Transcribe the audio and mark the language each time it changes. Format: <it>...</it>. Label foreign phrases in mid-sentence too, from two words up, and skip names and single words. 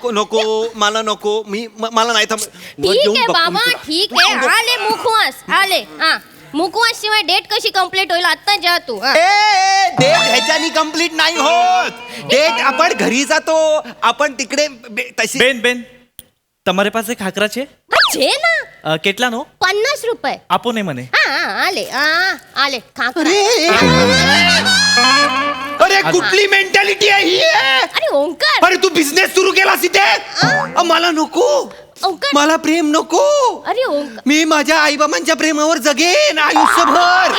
<mr>नको नको मला नको मला नाही थांब ठीक आहे बाबा ठीक आहे आले मुखवास आले हा मुखवास शिवाय डेट कशी कम्प्लीट होईल आता जा तू हा. डेट ह्याच्यानी कम्प्लीट नाही होत. डेट आपण घरी जातो आपण तिकडे तशी</mr> <gu>બેન બેન તમારે પાસે ખાખરા છે હા, છે ના કેટલાનો</gu> <mr>50 रुपये</mr> <gu>આપો ને મને</gu> <mr>हा आले आले खाकरा. अरे कुठली मेंटॅलिटी आहे ही अरे ओंकार अरे तू बिझनेस सुरू केलास इथे मला नको ओंकार मला प्रेम नको. अरे ओंकार मी माझ्या आई बाबांच्या प्रेमावर जगेन आयुष्यभर.</mr>